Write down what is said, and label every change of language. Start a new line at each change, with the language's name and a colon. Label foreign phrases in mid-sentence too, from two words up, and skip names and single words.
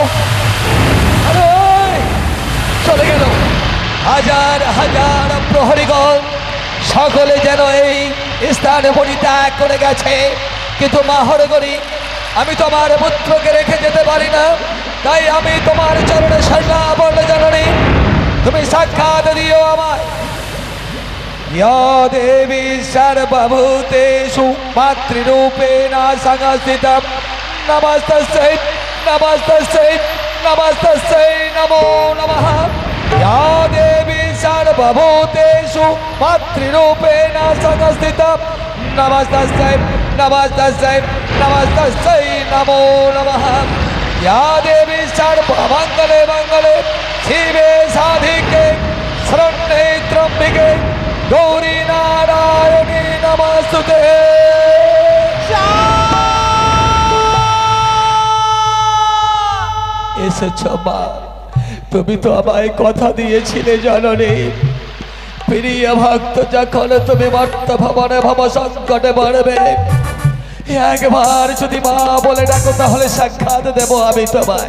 Bangla: আরে চলে গেল হাজার হাজার প্রহরীগণ, সকলে যেন এই স্থানে পরিত্যাগ করে গেছে। কিন্তু মা হরগৌরী, আমি তোমার পুত্রকে রেখে যেতে পারি না। তাই আমি তোমার চরণে শরণাপন্ন জননী, তুমি সাক্ষাৎ দিও আমায়।
Sanskrit: या देवी सर्वभूतेषु मातृरूपेण संस्थितं नमस्तस्यै नमो नमः। या देवी सर्वभूतेषु मातृरूपेण संस्थितं नमस्तस्यै नमो नमः। या देवी सर्वमङ्गले मङ्गले शिवे साधिके शरण्ये त्र्यम्बिके गौरी नारायणी नमस्ते।
Bangla: এসেছো মা, তুমি তো আমায় কথা দিয়েছিলে জননী, প্রিয় ভক্ত যখন তুমি মর্ত ভবনে ভব সংকটে পড়বে, একবার যদি মা বলে ডাকো তাহলে সাক্ষাৎ দেব আমি তোমায়।